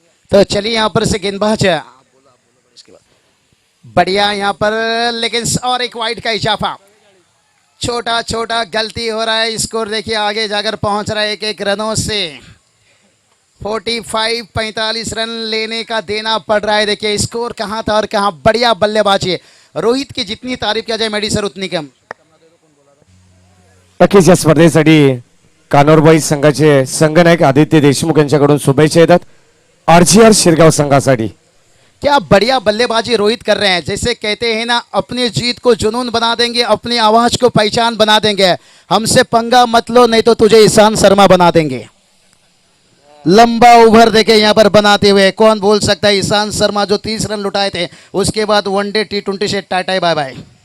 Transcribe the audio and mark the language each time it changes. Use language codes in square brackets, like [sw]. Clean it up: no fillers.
[hi] तो चलिए यहां पर से गेंदबाज बढ़िया यहाँ पर, लेकिन और एक वाइड का इजाफा, छोटा छोटा गलती हो रहा है। स्कोर देखिए आगे जाकर पहुंच रहा है 1-1 रनों से, 45 रन लेने का देना पड़ रहा है। देखिए स्कोर कहां था और कहां, बढ़िया बल्लेबाजी। रोहित की जितनी तारीफ किया जाए मेडी सर उतनी कम। [mr] नक्कीच या स्पर्धेसाठी कानोरबाई संघाचे संघनायक आदित्य देशमुख यांच्याकडून शुभेच्छा येतात RGR शिरगाव संघासाठी। [hi] क्या बढ़िया बल्लेबाजी रोहित कर रहे हैं, जैसे कहते हैं ना अपनी जीत को जुनून बना देंगे, अपनी आवाज को पहचान बना देंगे। हमसे पंगा मत लो नहीं तो तुझे ईशान शर्मा बना देंगे। लंबा ओवर देखे यहाँ पर बनाते हुए, कौन बोल सकता है ईशान शर्मा जो 30 रन लुटाए थे, उसके बाद वनडे T20 से टाटा बाय बाय।